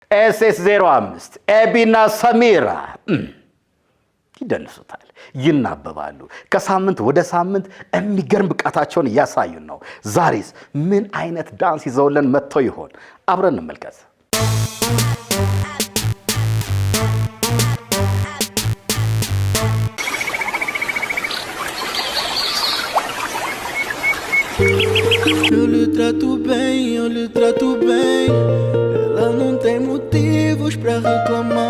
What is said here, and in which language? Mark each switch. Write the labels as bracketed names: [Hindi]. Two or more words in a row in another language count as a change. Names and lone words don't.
[Amharic] SS05 ኤቢና ሰሚራ ይደንሱታል ይናበባሉ ከሳምንት ወደ ሳምንት የሚገርም ብቃታቸውን እያሳዩን ነው ዛሬስ ምን አይነት ዳንስ ይዘውልን መጥተው ይሆን አብረን እንመልከት [Portuguese] Eu lhe trato bem. Ela não tem motivos pra reclamar.